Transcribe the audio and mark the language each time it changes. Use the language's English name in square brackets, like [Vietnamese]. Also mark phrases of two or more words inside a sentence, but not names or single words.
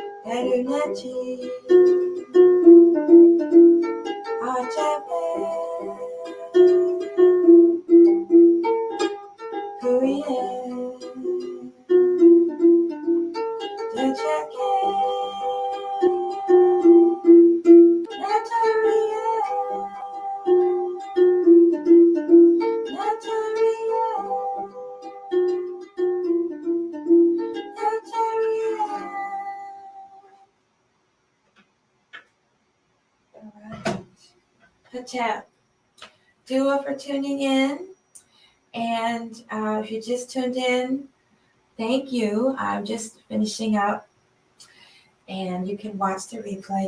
[English] Heru Neti Achabe Korea Dechake Neterian Neterian Neterian. All right. Hatep. Dua for tuning in. And if you just tuned in, thank you. I'm just finishing up, and you can watch the replay.